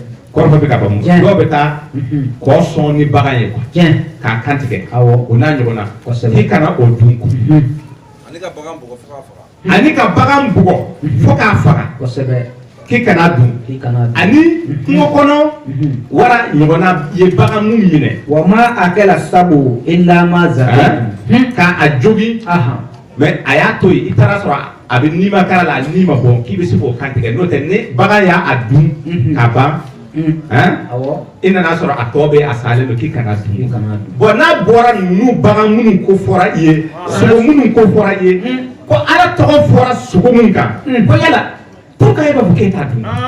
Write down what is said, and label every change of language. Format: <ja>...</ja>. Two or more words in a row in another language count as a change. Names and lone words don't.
<bm>kɔrɔfɔ bɛ ka ban dɔw bɛ taa kɔ sɔn ni bagan ye tiɲɛ k'a kantigɛ awɔ o n'a ɲɔgɔnna kosɛbɛ k'i kana o dun ani ka bagan bugɔ fo k'a faga kosɛbɛ k'i kana dun ani kungo kɔnɔ wara ɲɔgɔnna ye bagan mun minɛ</bm> <ar>وما أكل السبع إلا ما ذكي</ar> <bm>k'a jogin mais a y'a to yen i taara sɔrɔ a bɛ nima kara la a ni ma bɔ k'i bɛ se k'o kantigɛ n'o tɛ ni bagan y'a dun ka ban i nana sɔrɔ a tɔ bɛ a salen don k'i kana dun bon n'a bɔra ninnu bagan minnu ko fɔra i ye sogo minnu ko fɔra i ye ko ala tɔgɔ fɔra sogo min kan ko yala pourquoi e b'a fɔ k'e t'a dun</bm>